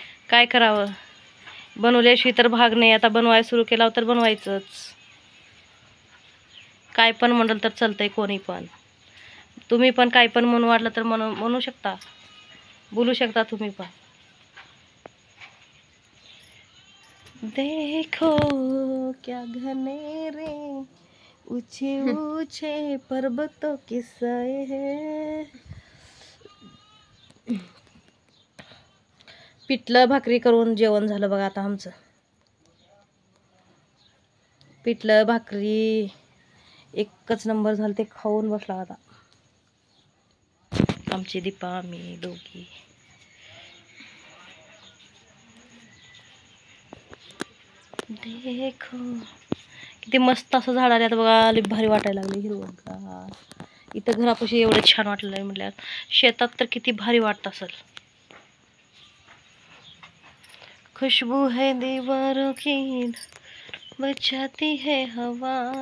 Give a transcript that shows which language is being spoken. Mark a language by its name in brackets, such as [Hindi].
[Marathi] काय करावं, बनवल्याशिवाय तर भाग नाही. आता बनवायला सुरू केला तर बनवायचंच. काय पण म्हणाल तर चालतंय, कोणी पण. तुम्ही पण काय पण म्हणू वाटलं तर म्हणू शकता, बोलू शकता तुम्ही पण. [Hindi] देखो क्या घने रे ऊंचे ऊंचे पर्वतों के साए है. [Marathi] पिठलं भाकरी करून जेवण झालं बघा आता आमचं. पिठलं भाकरी एकच नंबर झालं, ते खाऊन बसला आता आमची दीपा, मी दोघी. देखो किती मस्त असं झाड आल्यात बघा. लई भारी वाटायला लागले हिरवं. इथं घरापाशी एवढं छान वाटलं आहे म्हटल्यावर शेतात तर किती भारी वाटत असेल. [Hindi] खुशबू है दीवारों की बचाती है हवा.